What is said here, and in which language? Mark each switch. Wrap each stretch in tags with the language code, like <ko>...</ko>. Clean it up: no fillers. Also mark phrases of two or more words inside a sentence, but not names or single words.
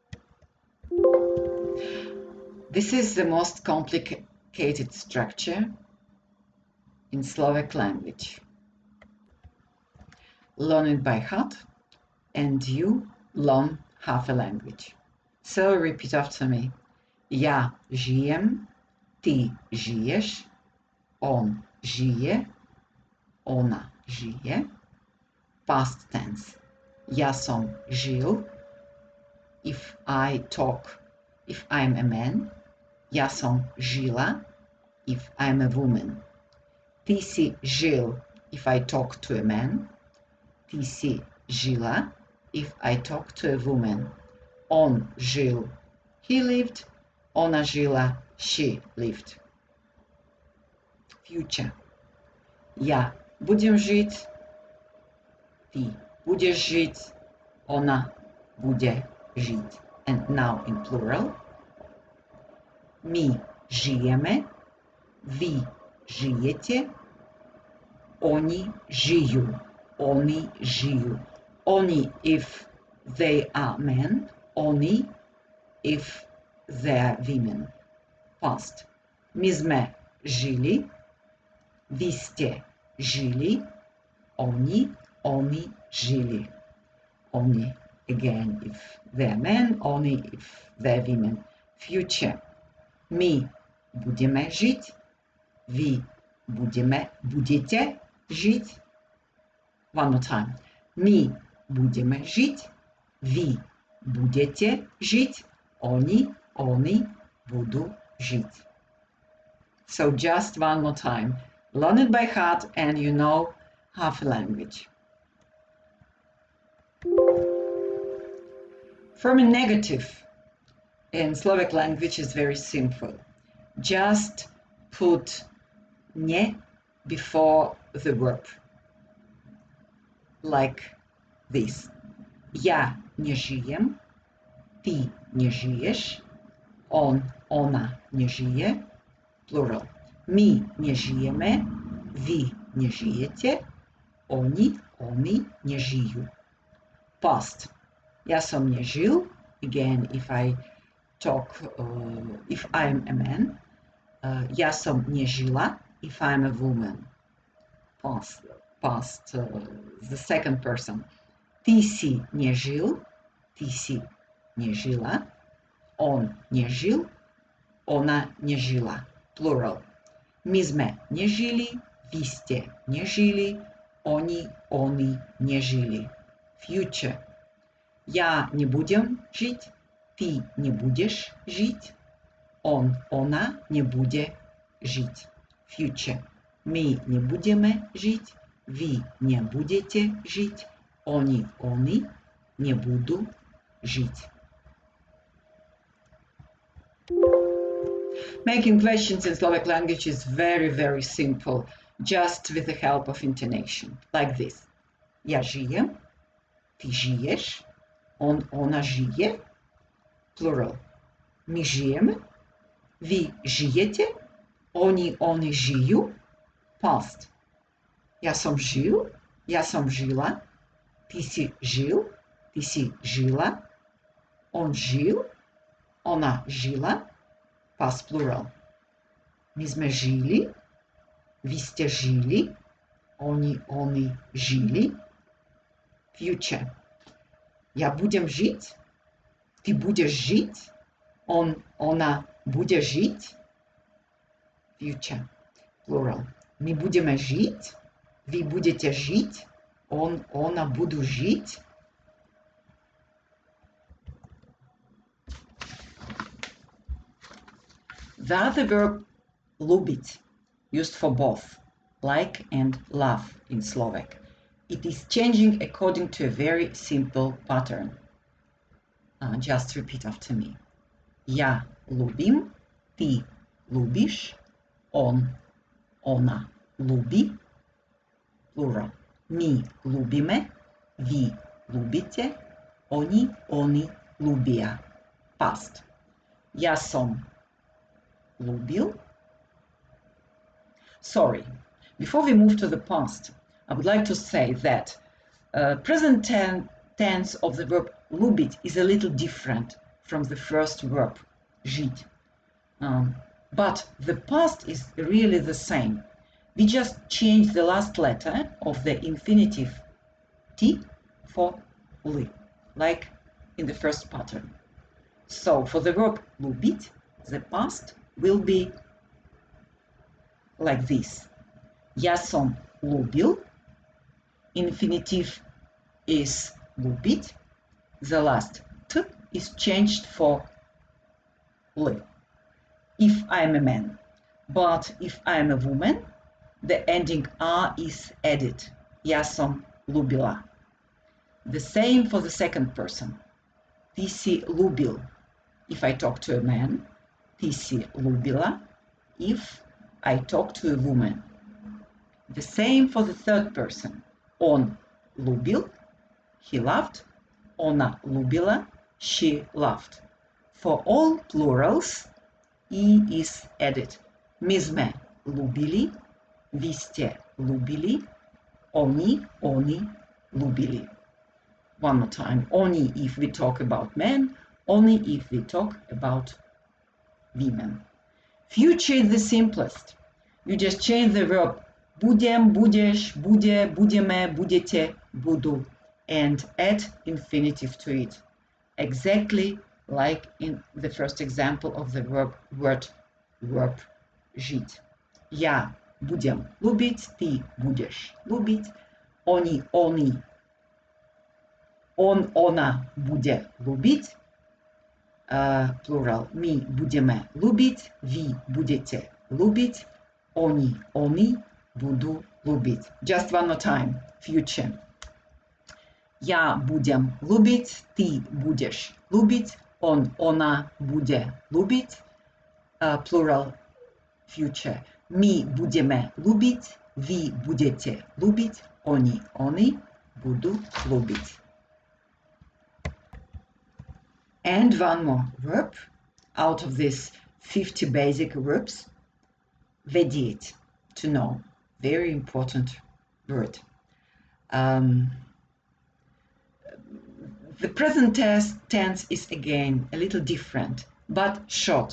<en>This is the most complicated structure in Slovak language. Learn it by heart, and you learn half a language. So repeat after me.</en> <sk>Ja žijem, ty žiješ, on žije, ona žije.</sk> <en>Past tense.</en> <sk>Ja som žil.</sk> <en>If I talk, if I'm a man.</en> <sk>Ja som žila,</sk> <en>if I'm a woman.</en> <sk>Ty si žil,</sk> <en>if I talk to a man.</en> <sk>Ty si žila,</sk> <en>if I talk to a woman.</en> <sk>On žil,</sk> <en>he lived.</en> <sk>Ona žila,</sk> <en>she lived. Future.</en> <sk>Ja budem žiť, ty budeš žiť, ona bude žiť.</sk> <en>And now in plural.</en> <sk>My žijeme, vy žijete, oni žijú, oni žijú.</sk> <en>Oni if they are men, oni if they are women. Past.</en> <sk>My sme žili, vy ste žili, oni žili.</sk> <en>Oni again if they are men, oni if they are women. Future.</en> <sk>My budeme žiť, vy budete žiť.</sk> <en>One more time.</en> <sk>My budeme žiť, vy budete žiť, oni budú žiť.</sk> <en>So just one more time. Learn it by heart and you know half a language. Form a negative in Slovak language is very simple. Just put ne before the verb. Like this.</en> <sk>Ja nie žijem, ty nie žiješ, on, ona nie žije, plural. My nie žijeme, vy nie žijete, oni nie žijú. Past. Ja som nežil,</sk> <en>again if I talk, if I'm a man.</en> <sk>Ja som nežila,</sk> <en>if I'm a woman. Past, the second person.</en> <sk>Ty si nežil, ty si nežila, on nežil, ona nežila.</sk> <en>Plural.</en> <sk>My sme nežili, vy ste nežili, oni nežili.</sk> <en>Future.</en> <sk>Ja nebudem žiť, ty nebudeš žiť, ona nebude žiť.</sk> <en>Future.</en> <sk>My nebudeme žiť, vy nebudete žiť, oni nebudú žiť.</sk> <en>Making questions in Slovak language is very, very simple, just with the help of intonation, like this.</en> <sk>Ja žijem, ty žiješ, on, ona žije, plural. My žijeme, vy žijete, oni žijú, past. Ja som žil, ja som žila, ty si žil, ty si žila, on žil, ona žila,</sk> <en>past plural.</en> <sk>My sme žili, vy ste žili, oni žili, future. Ja budem žiť, ty budeš žiť, ona bude žiť,</sk> <en>future, plural.</en> <sk>My budeme žiť, vy budete žiť, ona budú žiť.</sk> <en>The other verb ľúbiť, used for both like and love in Slovak. It is changing according to a very simple pattern. Just repeat after me.</en> <sk>Ja ľúbim, ty ľúbiš, ona ľúbi, plural. My ľúbime, vy ľúbite, oni ľúbia, past. Ja som ľúbil.</sk> <en>Sorry, before we move to the past, I would like to say that present tense of the verb ľúbiť is a little different from the first verb, žiť. But the past is really the same. We just change the last letter of the infinitive T for li, like in the first pattern. So for the verb ľúbiť, the past will be like this.</en> <sk>Ja som ľúbil,</sk> <en>infinitive is ľúbiť, the last T is changed for li. If I am a man, but if I am a woman, the ending A is added.</en> <sk>Ja som ľúbila.</sk> <en>The same for the second person.</en> <sk>Ty si ľúbil.</sk> <en>If I talk to a man,</en> <sk>ty si ľúbila.</sk> <en>If I talk to a woman. The same for the third person.</en> <sk>On ľúbil,</sk> <en>he loved.</en> <sk>Ona ľúbila,</sk> <en>she loved. For all plurals, E is added.</en> <sk>My sme ľúbili, vy ste ľúbili, oni ľúbili.</sk> <en>One more time. Oni if we talk about men, only if we talk about women. Future is the simplest. You just change the verb</en> <sk>budem, budeš, bude, budeme, budete, budu,</sk> <en>and add infinitive to it. Exactly like in the first example of the verb žiť.</en> <sk>Ja budem ľúbiť, ty budeš ľúbiť, ona bude ľúbiť, plural, my budeme ľúbiť, vy budete ľúbiť, oni budú ľúbiť.</sk> <en>Just one more time, future.</en> <sk>Ja budem ľúbiť, ty budeš ľúbiť, ona bude ľúbiť,</sk> <en>plural, future.</en> <sk>My budeme ľúbiť, vy budete ľúbiť, oni budú ľúbiť.</sk> <en>And one more verb out of these 50 basic verbs. Vedieť, to know. Very important word. The present tense is again a little different, but short.</en>